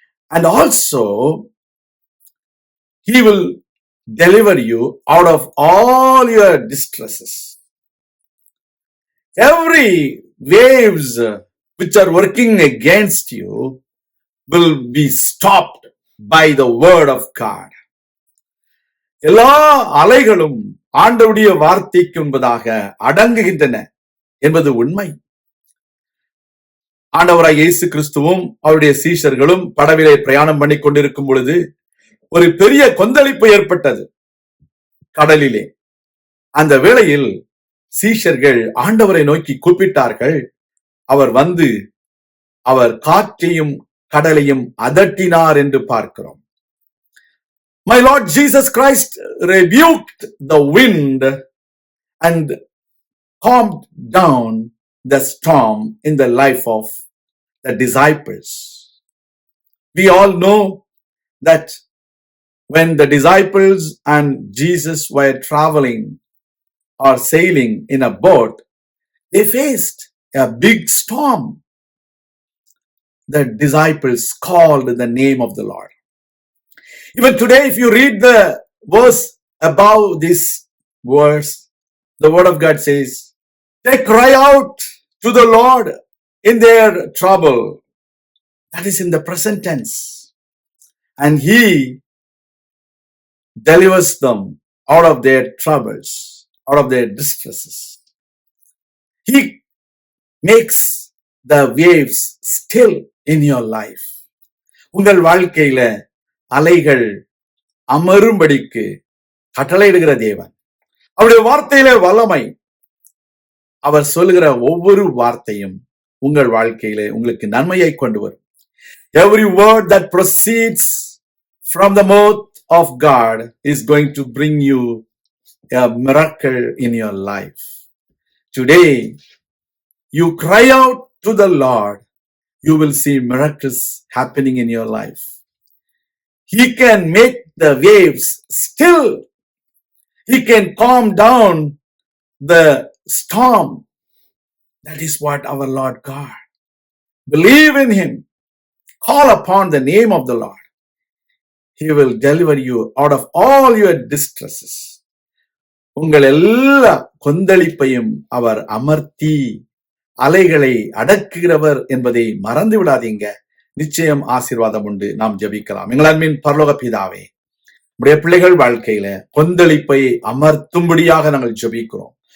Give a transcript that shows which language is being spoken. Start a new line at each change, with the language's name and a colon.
English: And also, he will deliver you out of all your distresses. Every waves which are working against you will be stopped by the word of God.
Tamil: எல்லா அலைகளும் ஆண்டவருடைய வார்த்தைக்கு முன்பதாக அடங்குகின்றன என்பது உண்மை. ஆண்டவராய் இயேசு கிறிஸ்துவும் அவருடைய சீஷர்களும் படவிலே பிரயாணம் பண்ணி கொண்டிருக்கும் பொழுது ஒரு பெரிய கொந்தளிப்பு ஏற்பட்டது கடலிலே. அந்த வேளையில் சீஷர்கள் ஆண்டவரை நோக்கி கூப்பிட்டார்கள். அவர் வந்து அவர் காற்றையும் கடலையும் அதட்டினார் என்று பார்க்கிறோம்.
English: My Lord Jesus Christ rebuked the wind and calmed down the storm in the life of the disciples. We all know that when the disciples and Jesus were traveling or sailing in a boat, they faced a big storm. The disciples called the name of the Lord. Even today, if you read the verse above this verse, the word of God says, they cry out to the Lord in their trouble. That is in the present tense. And he delivers them out of their troubles, out of their distresses. He makes the waves still in your life.
Tamil: உங்கள் வாழ்க்கையில அலைகள் அமரும்படிக்கு கட்டளையிடுகிற தேவன். அவருடைய வார்த்தையில வல்லமை. அவர் சொல்லுகிற ஒவ்வொரு வார்த்தையும் உங்கள் வாழ்க்கையில உங்களுக்கு நன்மையை கொண்டு வரும்.
English: Every word that proceeds from the mouth of God is going to bring you a miracle in your life. Today, you cry out to the Lord, you will see miracles happening in your life. He can make the waves still. He can calm down the storm. That is what our Lord God. Believe in him. Call upon the name of the Lord. He will deliver you out of all your distresses.
Tamil: உங்கள் எல்லா கொந்தளிப்பையும் அவர் அமர்த்தி அலைகளை அடக்குகிறவர் என்பதை மறந்து விடாதீங்க. நிச்சயம் ஆசீர்வாதம் உண்டு. நாம் ஜெபிக்கலாம். எங்கள் அன்பின் பரலோக பிதாவே, உடைய பிள்ளைகள் வாழ்க்கையில கொந்தளிப்பை அமர்த்தும்படியாக நாங்கள் ஜெபிக்கிறோம்.